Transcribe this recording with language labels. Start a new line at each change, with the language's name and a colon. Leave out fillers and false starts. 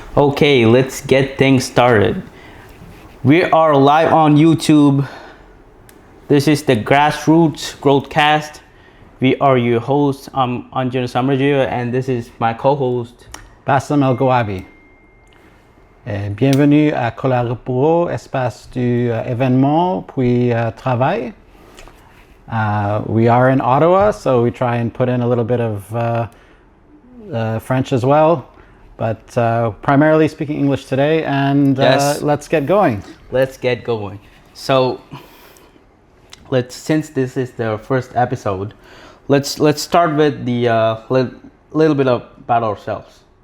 English: Okay, let's get things started. We are live on YouTube. This is the Grassroots GrowthCast. We are your hosts. I'm Anjan Samarjee and this is my co-host. Bassem El Gouabi.
French: Bienvenue à Collaboro, espace du événement puis travail.
English: We are in Ottawa, so we try and put in a little bit of French as well, but primarily speaking English today, and Yes. let's get going. Let's get going. So, since this is the first episode, let's start with the little bit about ourselves.